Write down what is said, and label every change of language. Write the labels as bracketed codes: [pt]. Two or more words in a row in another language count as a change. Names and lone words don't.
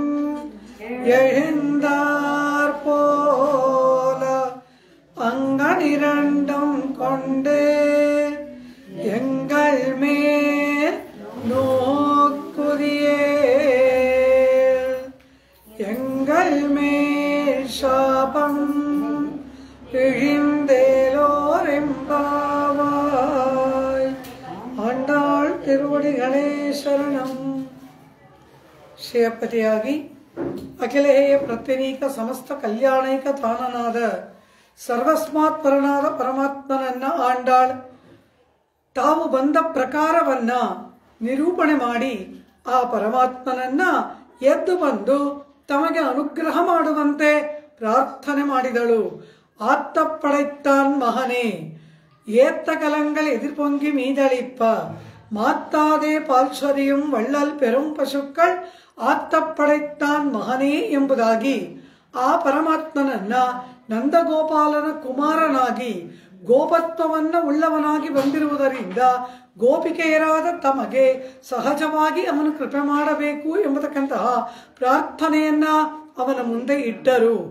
[ta] எழுந்தார் போல அங்கனிரண்டும் கொண்டு எங்கள் மேல் நோக்குதியே எங்கள் மேல் சாபம் இழிந்தேலோரெம்பாவாய் ஆண்டாள் திருவடிகளே சரணம். [kn] ಶ್ರೇಯಪತಿಯಾಗಿ ಅಖಿಲೇಯ ಪ್ರತ್ಯನೀಕ ಸಮಸ್ತ ಕಲ್ಯಾಣೈಕ ತಾನನಾದ ಸರ್ವಸ್ಮಾತ್ಪರನಾದ ಪರಮಾತ್ಮನನ್ನ ಆಂಡಾಳ್ ತಾವು ಬಂದ ಪ್ರಕಾರವನ್ನ ನಿರೂಪಣೆ ಮಾಡಿ ಆ ಪರಮಾತ್ಮನನ್ನ ಎದ್ದು ಬಂದು ತಮಗೆ ಅನುಗ್ರಹ ಮಾಡುವಂತೆ ಪ್ರಾರ್ಥನೆ ಮಾಡಿದಳು. [ta] ஆற்றப் படைத்தான் மகனே ஏற்ற கலங்கள் எதிர்பொங்கி மீதளிப்ப மாற்றாதே பால்சொரியும் வள்ளல் பெரும் பசுக்கள் ஆற்றப் படைத்தான் மகனே [kn] ಎಂಬುದಾಗಿ ಆ ಪರಮಾತ್ಮನನ್ನ ನಂದಗೋಪಾಲನ ಕುಮಾರನಾಗಿ ಗೋಪತ್ವವನ್ನ ಉಳ್ಳವನಾಗಿ ಬಂದಿರುವುದರಿಂದ ಗೋಪಿಕೆಯರಾದ ತಮಗೆ ಸಹಜವಾಗಿ ಅವನು ಕೃಪೆ ಮಾಡಬೇಕು ಎಂಬತಕ್ಕಂತಹ ಪ್ರಾರ್ಥನೆಯನ್ನ ಅವನ ಮುಂದೆ ಇಟ್ಟರು.